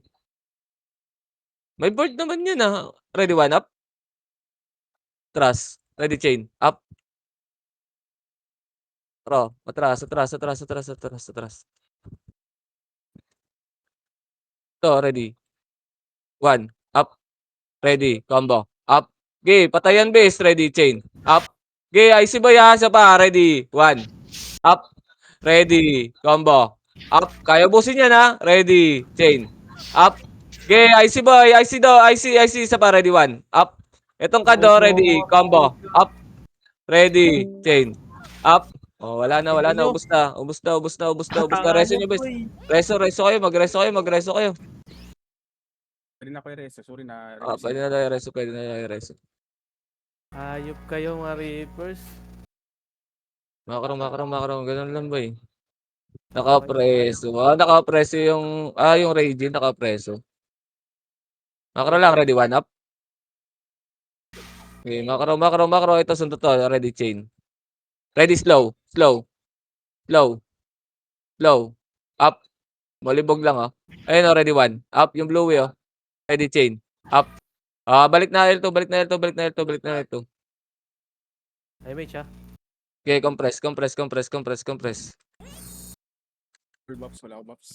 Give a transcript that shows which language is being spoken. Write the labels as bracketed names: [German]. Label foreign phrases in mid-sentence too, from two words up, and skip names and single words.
[Filipino] May board naman yun, ah. [English] Ready, 1 up. Atras. Ready, chain. Up. Pro. [Filipino] Atras, atras, atras, atras, atras, atras. Ito, ready. [English] 1. Up. Ready. Combo. Up. Okay, patayan base. Ready, chain. Up. Okay, IC boy, [Filipino] ha. Isa pa. [English] Ready. 1. Up. Ready. Combo. Up. [Filipino] Kaya busin yan, ha. [English] Ready. Chain. Up. Okay, IC boy. IC do. IC. [Filipino] Isa pa. [English] Ready. 1. Up. [Filipino] Itong kado. [English] Ready. Combo. Up. Ready. Chain. Up. [Filipino] Oh, wala na, wala na. Ubus na. Ubus na, ubus na, ubus na, ubus na. Reso nyo, bes. Reso, reso kayo. Magreso kayo, magreso kayo. Pwede na ko i-reso. Sorry na. Pwede na tayo reso, pwede na tayo reso. Ayop kayo, mga Reapers. Makro, makro, makro. Ganun lang ba eh. Nakapreso. Nakapreso yung, yung Raging, nakapreso. Makro lang, [English] ready, 1 up. [Filipino] Okay, makro, makro, makro. Ito, sunod to. [English] Ready, chain. Ready, slow. Slow. Slow. Slow. Up. [Filipino] Malibog lang, oh. Ayun, oh, [English] ready, 1. Up, [Filipino] yung bluey, oh. [English] Ready, chain. Up. [Filipino] Balik na L2, balik na L2, balik na L2, balik na L2. Ay, mate siya. [English] Okay, compress. Full buffs, [Filipino] wala ako buffs.